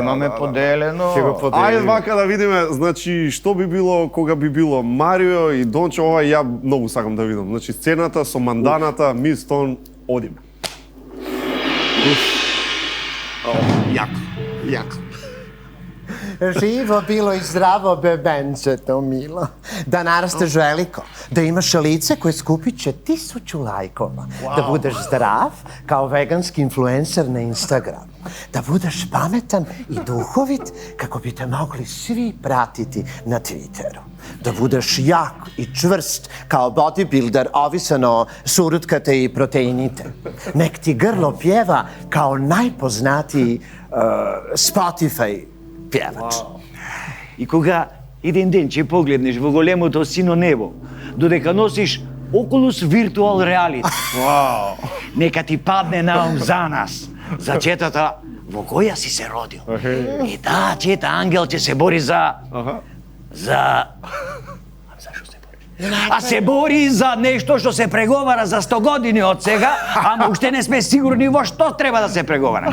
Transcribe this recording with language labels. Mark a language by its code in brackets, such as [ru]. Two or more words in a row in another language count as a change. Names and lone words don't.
[mk] Имаме поделено. Ајде вака да видиме, значи, што би било кога би било Марио и Дончо, ова ја многу сакам да видам. Значи, сцената со манданата, Мис Тон, одиме. Јако. [hr] Živo bilo i zdravo bebenčeto, Milo. Da narasteš veliko, da imaš lice koje skupit će 1000 lajkova, da budeš zdrav kao veganski influencer na Instagramu, da budeš pametan i duhovit kako bi te mogli svi pratiti na Twitteru, da budeš jak i čvrst kao bodybuilder ovisan o surutkate i proteinite. Nek ti grlo pjeva kao najpoznatiji Spotify pjevač. [mk] И кога еден ден ќе погледнеш во големото сино небо, додека носиш Oculus Virtual Reality, нека ти падне на ум за нас, за четата во која си се родил. И да, чета ангел ќе се бори за... А се бори за нешто што се преговара за 100 години од сега, ама уште не сме сигурни во што треба да се преговара.